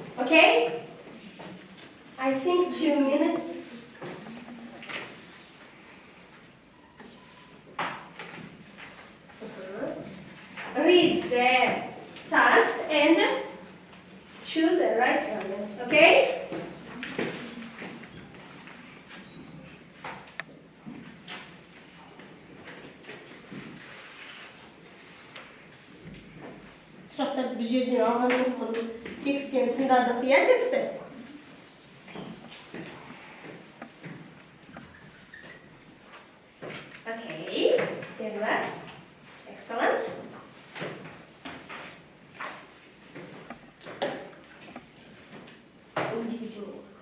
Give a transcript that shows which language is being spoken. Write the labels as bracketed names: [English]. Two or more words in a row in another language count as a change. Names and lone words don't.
[English] Okay? I think 2 minutes. Read the task and choose the right variant. Okay? [Kazakh] Сұрақтарды бір жерден алған жоқпын. Текстен тыңдадық, иә, тексті? [English] Okay, very well. Excellent. Individual.